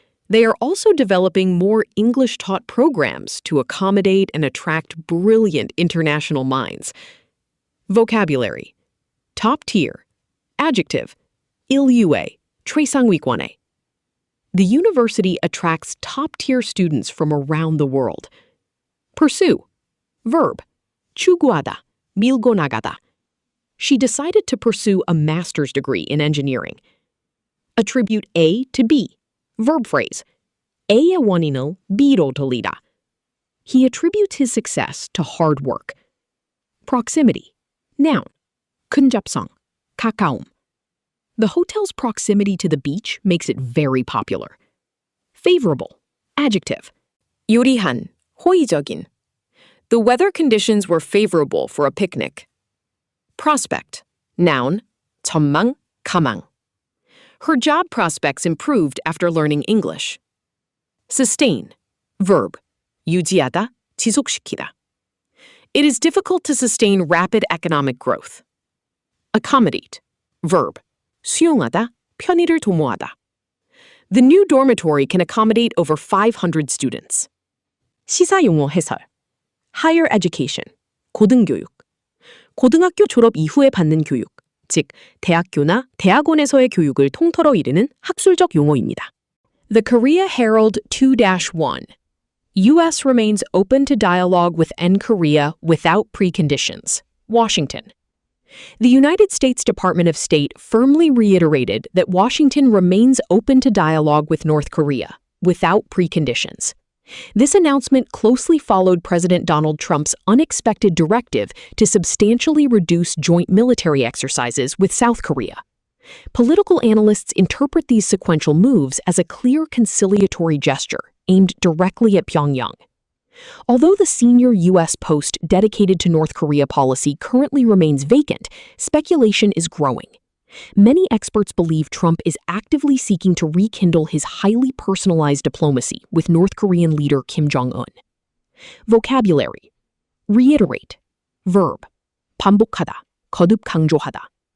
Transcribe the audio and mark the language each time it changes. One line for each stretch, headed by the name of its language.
English: They are also developing more English-taught programs to accommodate and attract brilliant international minds. Vocabulary: top tier, adjective,
Korean: 일유해, 최상위권의.
English: The university attracts top-tier students from around the world. Pursue, verb,
Korean: 추구하다, 밀고 나가다.
English: She decided to pursue a master's degree in engineering. Attribute A to B. Verb phrase.
Korean: A의 원인을 B로 돌리다.
English: He attributes his success to hard work. Proximity. Noun.
Korean: 근접성. 가까움.
English: The hotel's proximity to the beach makes it very popular. Favorable. Adjective.
Korean: 유리한, 호의적인.
English: The weather conditions were favorable for a picnic. Prospect. Noun.
Korean: 전망, 가망.
English: Her job prospects improved after learning English. Sustain. Verb.
Korean: 유지하다, 지속시키다.
English: It is difficult to sustain rapid economic growth. Accommodate. Verb.
Korean: 수용하다, 편의를 도모하다.
English: The new dormitory can accommodate over 500 students.
Korean: 시사용어 해설.
English: Higher education.
Korean: 고등교육. 고등학교 졸업 이후에 받는 교육. 즉, 대학교나 대학원에서의 교육을 통틀어 이르는 학술적 용어입니다.
English: The Korea Herald 2-1. U.S. remains open to dialogue with N-Korea without preconditions. Washington. The United States Department of State firmly reiterated that Washington remains open to dialogue with North Korea without preconditions. This announcement closely followed President Donald Trump's unexpected directive to substantially reduce joint military exercises with South Korea. Political analysts interpret these sequential moves as a clear conciliatory gesture aimed directly at Pyongyang. Although the senior U.S. post dedicated to North Korea policy currently remains vacant, speculation is growing. Many experts believe Trump is actively seeking to rekindle his highly personalized diplomacy with North Korean leader Kim Jong-un. Vocabulary. Reiterate. Verb.
Korean: 반복하다, 거듭 강조하다.